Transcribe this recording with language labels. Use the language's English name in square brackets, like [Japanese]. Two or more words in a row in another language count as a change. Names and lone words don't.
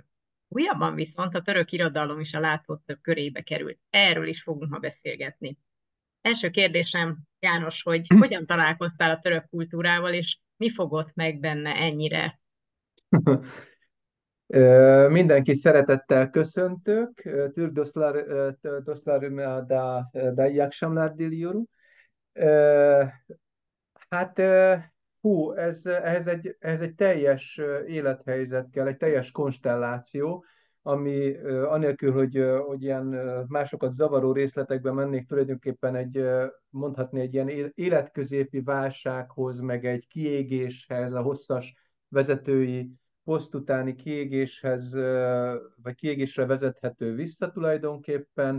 [Hungarian] Újabban viszont a török irodalom is a látótök körébe került. Erről is fogunk ma beszélgetni. Első kérdésem, János, hogy hogyan találkoztál a török kultúrával, és mi fogott meg benne ennyire? Mindenkit szeretettel köszöntök. [Turkish] Türk dostlarım da iyi akşamlar diliyorum. [Hungarian] Hát, hú, ehhez egy teljes élethelyzet kell, egy teljes konstelláció, ami anélkül, hogy ilyen másokat zavaró részletekbe mennék, tulajdonképpen mondhatni egy ilyen életközépi válsághoz, meg egy kiégéshez, a hosszas vezetői poszt utáni kiégéshez, vagy kiégésre vezethető vissza tulajdonképpen.